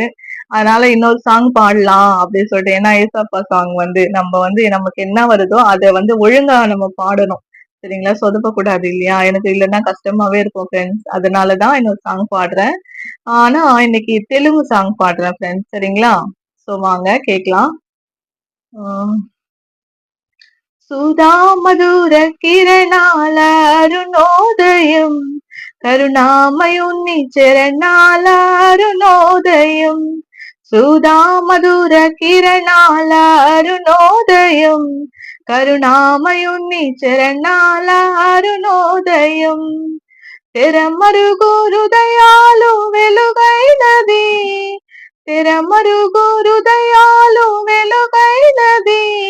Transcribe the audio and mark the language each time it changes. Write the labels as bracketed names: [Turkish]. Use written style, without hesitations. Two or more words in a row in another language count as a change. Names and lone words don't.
[Tamil] அதனால இன்னொரு சாங் பாடலாம் அப்படின்னு சொல்லிட்டு. ஏன்னா ஏசப்பா சாங் வந்து நம்ம வந்து நமக்கு என்ன வருதோ அதை வந்து ஒழுங்கா நம்ம பாடணும். சரிங்களா? சொதப்பக்கூடாது இல்லையா? எனக்கு இல்லைன்னா கஷ்டமாவே இருக்கும் ஃப்ரெண்ட்ஸ். அதனாலதான் இன்னொரு சாங் பாடுறேன். ஆனா இன்னைக்கு தெலுங்கு சாங் பாடுறேன் ஃப்ரெண்ட்ஸ். சரிங்களா? சோ வாங்க கேக்கலாம். [Telugu] సుధా మధుర కిరణాల అరుణోదయం కరుణామయుని చరణాల అరుణోదయం సుధా మధుర కిరణాల అరుణోదయం కరుణామయుని చరణాల అరుణోదయం తెరమరుగు హృదయాలు వెలుగైనది తెరమరుగు హృదయాలు వెలుగైనది